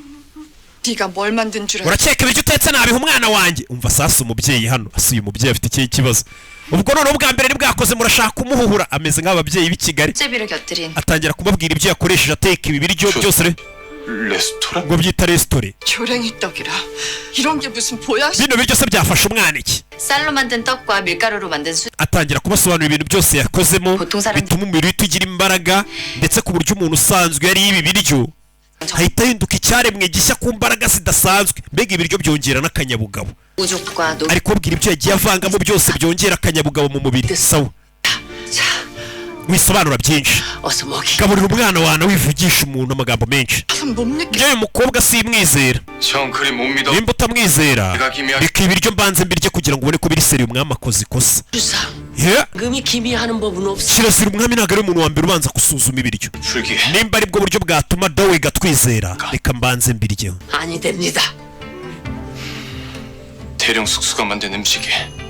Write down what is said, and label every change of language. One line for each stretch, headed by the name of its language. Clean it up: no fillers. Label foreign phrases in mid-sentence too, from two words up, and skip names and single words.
Korean: 네가 뭘 만든 줄 알아?
Kinyarwanda: urakeka ibiryo utetse nabiha umwana wanjye umva sasa umubyeyi hano asuye umubyeyi afite ikihe kibazo ubwo noneho bwa mbere nibwakoze murashaka kumuhuhura ameze nk'ababyeyi b'i Kigali
Korean: 제비를 곁들인
Kinyarwanda: atangira kumubwira ibyo yakoresheje ateka ibi biryo byose
Korean: 레스토랑?
Kinyarwanda: ngo byita resitora
Korean: 조랭이 떡이라 이런 게 무슨 보양식?
Kinyarwanda: bino biryo se byafasha umwana iki
Korean: 쌀로 만든 떡과 밀가루로 만든 수
Kinyarwanda: atangira kubasobanurira ibintu byose yakozemo bituma umubiri uhita ugira imbaraga ndetse ku buryo umuntu usanzwe yariye ibi biryo hahita hinduka icyaremwe gishya ku mbaraga zidasanzwe mbega ibiryo byongera n'akanyabugabo
Korean: 우족과 노
Kinyarwanda: ari kubabwira ibyo yagiye avangamo byose byongera akanyabugabo mu mubiri sawa
Korean: 자,
Kinyarwanda: wisobanura byinshi
Korean: 어서 먹이.
Kinyarwanda: gaburira umwana wawe wivugisha umuntu amagambo menshi
Korean: 못 믿겠.
Kinyarwanda: njyewe mukobwa simwizera
Korean: 형 그리 못 믿어.
Kinyarwanda: nimba utamwizera reka ibiryo mbanze mbirye kugira ngo ubone ko biri seri umwami akoze ikosa
Korean: 주상.
English: Yeah.
Korean: 금이 기미하는 법은 없어.
Kinyarwanda: kirazira umwami ntabwo ari umuntu wa mbere ubanza gusuzuma ibiryo
Korean: 불기해.
Kinyarwanda: nimba aribwo buryo bwatuma dawega twizera reka mbanze mbirye
Korean: 아니 됩니다. 대령 숙수가 만든 음식에